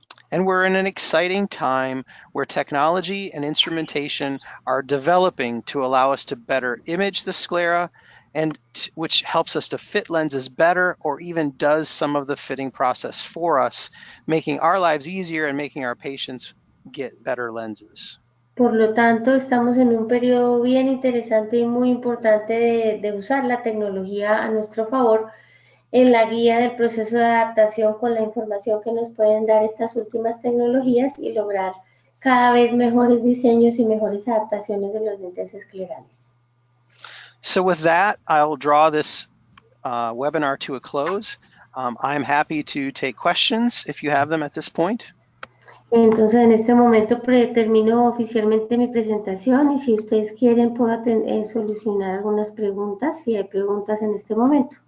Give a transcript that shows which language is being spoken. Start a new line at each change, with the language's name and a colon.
English: And we're in an exciting time where technology and instrumentation are developing to allow us to better image the sclera, and which helps us to fit lenses better or even does some of the fitting process for us, making our lives easier and making our patients get better lenses.
Spanish: Por lo tanto, estamos en un periodo bien interesante y muy importante de usar la tecnología a nuestro favor en la guía del proceso de adaptación con la información que nos pueden dar estas últimas tecnologías y lograr cada vez mejores diseños y mejores adaptaciones de los lentes esclerales.
English: So with that, I'll draw this webinar to a close. I'm happy to take questions if you have them at this point.
Spanish: Entonces, en este momento termino oficialmente mi presentación y si ustedes quieren puedo solucionar algunas preguntas, si hay preguntas en este momento.